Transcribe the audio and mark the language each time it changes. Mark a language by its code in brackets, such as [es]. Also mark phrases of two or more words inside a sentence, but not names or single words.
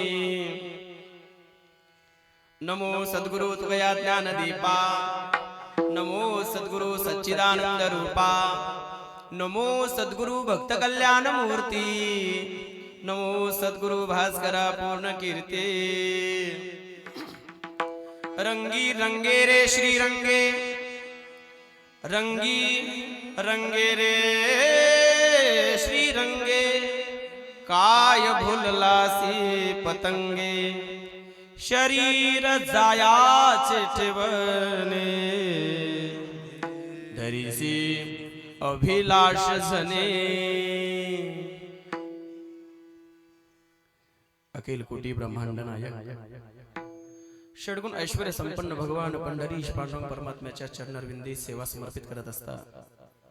[mr] नमो सद्गुरु तुगया ज्ञानदीपा, नमो सद्गुरु सच्चिदानंद रूपा, नमो सद्गुरु भक्त कल्याण मूर्ती, नमो सद्गुरु भास्करा पूर्ण कीर्ती। रंगी रंगे रे श्री रंगे, रंगी रंगे रे श्री रंगे, काय भुललासी पतंगे, शरीर जायाचे ठेवणे, धरीसी अभिलाष जने। अखिल कोटी ब्रह्मांड नायक षडगुण ऐश्वर्य संपन्न भगवान पंढरीश पांडुरंग परमात्म्याच्या चरणरविंदी सेवा समर्पित करत असतात।